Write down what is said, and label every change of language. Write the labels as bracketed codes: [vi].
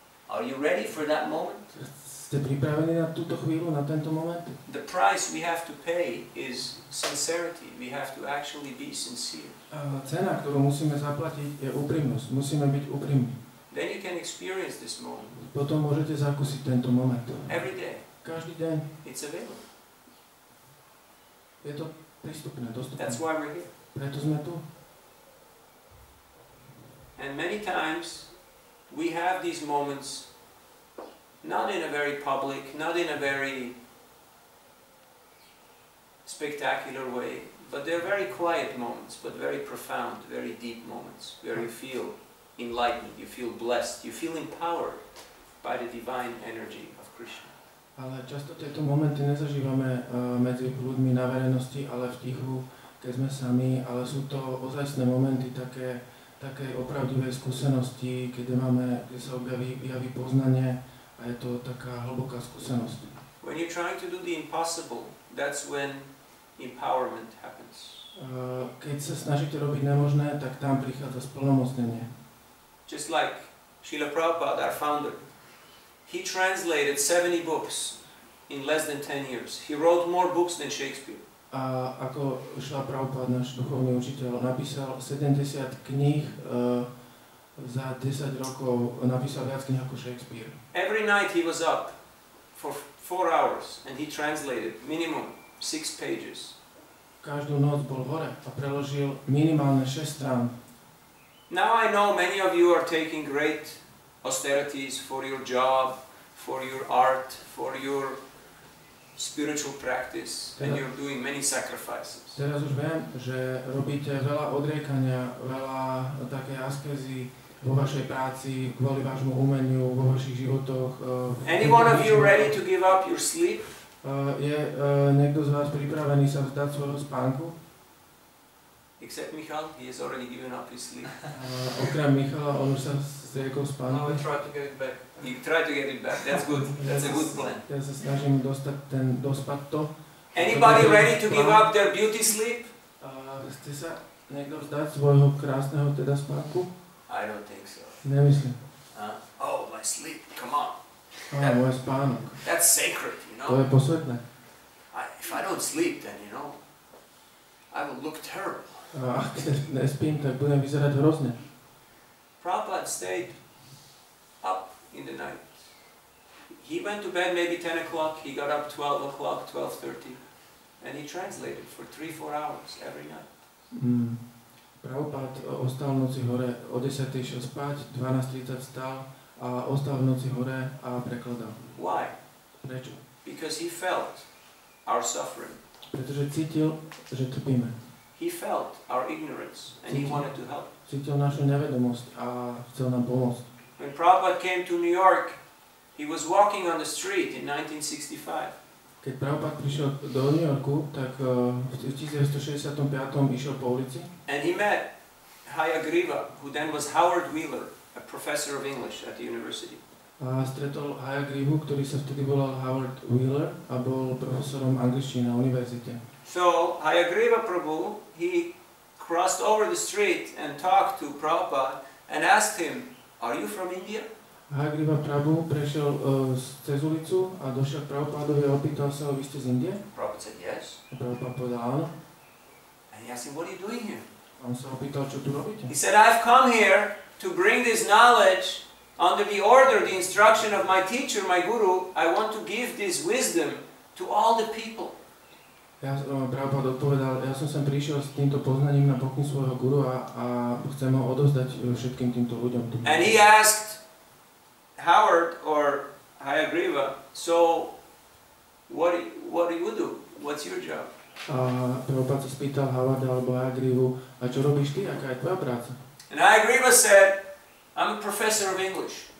[en] Are you ready for that moment? [sk] Ste pripravení na túto chvíľu, na tento moment? [en] The price we have to pay is sincerity. We have to actually be sincere. [sk] Cena, ktorú musíme zaplatiť, je úprimnosť. Musíme byť úprimní. [en] Then you can experience this moment. [sk] Potom môžete zakúsiť tento moment. [en] Every day. [sk] Každý deň. [en] It's available. [sk] Je to prístupné, dostupné. [en] That's why we're here. [sk] Preto sme tu. [en] And many times we have these moments not in a very public, not in a very spectacular way, but they're very quiet moments, but very profound, very deep moments, where you feel enlightened, you feel blessed, you feel empowered by the divine energy of Krishna. [sk] Ale často tieto momenty nezažívame medzi ľuďmi na verejnosti, ale v tichu, keď sme sami, ale sú to ozajstné momenty také opravdivej skúsenosti, kde sa objaví poznanie a je to taká hlboká skúsenosť. [en] When you're trying to do the impossible, that's when empowerment happens. [sk] Keď sa snažíte robiť nemožné, tak tam prichádza splnomocnenie. [en] Just like Srila Prabhupada, our founder. he translated 70 books in less than 10 years. He wrote more books than Shakespeare. [sk] A ako Šrila Prabhupád, náš duchovný učiteľ, napísal 70 kníh za 10 rokov, napísal viac kníh ako Shakespeare. [en] Every night he was up for 4 hours and he translated minimum 6 pages. [sk] Každú noc bol hore a preložil minimálne 6 strán. [en] Now I know many of you are taking great austerities for your job, for your art, for your spiritual practice, and you're doing many sacrifices. [sk] Teraz už viem, že robíte veľa odriekania, veľa také askezy vo vašej práci, kvôli vášmu umeniu, vo vašich životoch. [en] Any one of you ready to give up your sleep? [sk] Je niekto z vás pripravený sa vzdať svojho spánku? [en] Except Michal, he has already given up his sleep. [sk] Okrem Michala, on už sa zriekol [en] Now [sk] spánku. [en] I try to get it back. You try to get it back. That's good. That's a good plan. [sk] Ja sa snažím dospať to. [en] Anybody ready to give up their beauty sleep? [sk] Chce sa niekto vzdať svojho krásneho teda spánku? [en] I don't think so. [sk] Nemyslím. [en] Oh, my sleep. Come on. [sk] Môj spánok. [en] That's sacred, you [sk] To je [en] know. [sk] posvetné. [en] If I don't sleep, then I will look terrible. [sk] Ak nespím, tak budem vyzerať hrozne. [en] Prabhupada stayed up in the night. He went to bed maybe 10 o'clock, he got up 12 o'clock, 12:30, and he translated for 3-4 hours every night. [sk] Prabhupada ostal v noci hore, o 10. išiel spať, 12:30 vstal a ostal v noci hore a prekladal. [en] Why? [sk] Prečo? [en] Because he felt our suffering. [sk] Pretože cítil, že trpíme. [en] He felt our ignorance, and he wanted to help. [sk] Cítil našu nevedomosť a chcel nám pomôcť. [en] When Prabhupada came to New York, he was walking on the street in 1965. [sk] Keď Prabhupada prišiel do New Yorku, tak v 1965 išiel po ulici. [en] And he met Hayagriva, who then was Howard Wheeler, a professor of English at the university. [sk] A stretol Hayagrivu, ktorý sa vtedy volal Howard Wheeler a bol profesorom angličtiny na univerzite. [en] So Hayagriva Prabhu, he crossed over the street and talked to Prabhupada and asked him, "Are you from India?" [sk] Hayagriva Prabhu prešiel cez ulicu a došiel k Prabhupádovi a opýtal sa, vy ste z Indie? [en] Prabhupada said yes. [sk] A Prabhupád povedal áno. [en] And he asked him, "What are you doing here?" [sk] A on sa opýtal, čo tu robíte? [en] He said, "I've come here to bring this knowledge under the order, the instruction of my teacher, my guru. I want to give this wisdom to all the people." [sk] Prabhupád odpovedal, ja som sem prišiel s týmto poznaním na pokyn svojho guru a chcem ho odovzdať všetkým týmto ľuďom. [en] And he asked Howard or Hayagriva, "So what do you do? What's your job?" [sk] A Prabhupád sa spýtal Howarda alebo Hayagrivu, a čo robíš ty, aká je tvoja práca? [en] And Hayagriva said, "I'm a professor of English."